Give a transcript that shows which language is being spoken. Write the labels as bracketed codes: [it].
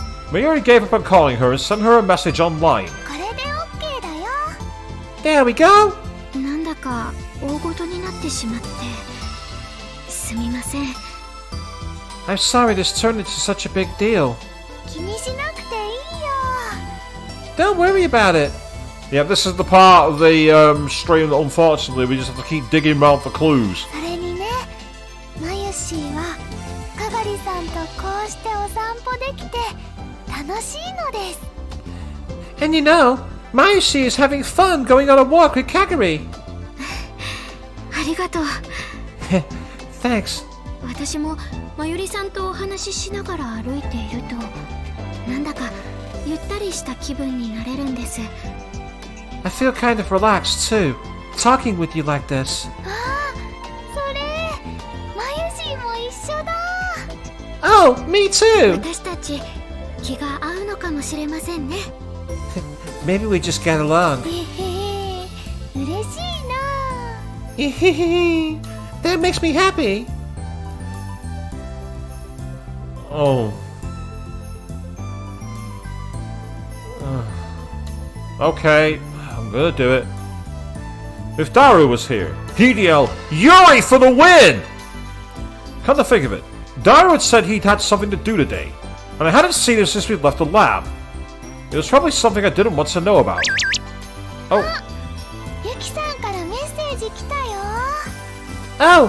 [en] Miyuri gave up on calling her and sent her a message online. [ja] これで OK だよ。 [en] There we go. [ja] なんだか大ごとになってしまってすみません。 [en] I'm sorry this turned into such a big deal. [ja] 気にしなくていいよ。 [en] Don't worry about it. Yeah, this is the part of the stream that unfortunately we just have to keep digging around for clues. [ja] それにね、マユシーはかがりさんとこうしてお散歩できて楽しいのです。 [en] And you know, Mayushi is having fun going on a walk with Kagari. [ja] ありがとう。 [en] Thanks. [ja] 私もまゆりさんとお話ししながら歩いているとなんだかゆったりした気分になれるんです。 [en] I feel kind of relaxed too, talking with you like this. [ja] ああ、それまゆしーも一緒だ。 [en] Oh, me too. [ja] 私たち気が合うのかもしれませんね。 [en] Maybe we just get along. [ja] へへ、嬉しいな。 [en] That makes me happy. Oh. Okay, I'm gonna do it. If Daru was here, he'd yell, "Yuri for the win!" Come to think of it, Daru had said he'd had something to do today, and I hadn't seen him since we'd left the lab. It was probably something I didn't want to know about. Oh. [ja] ゆきさんからメッセージ来たよ。